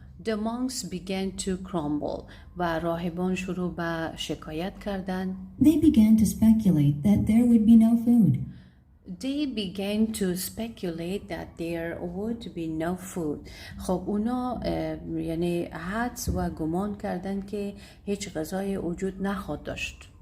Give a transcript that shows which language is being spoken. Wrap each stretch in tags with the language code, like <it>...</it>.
<en>The monks began to grumble</en> <fa>و راهبان شروع به شکایت کردند.</fa> <en>They began to speculate that there would be no food. They began to speculate that there would be no food.</en> <fa>خب اونا یعنی حدس و گمان کردند که هیچ غذای وجود نخواهد داشت.</fa>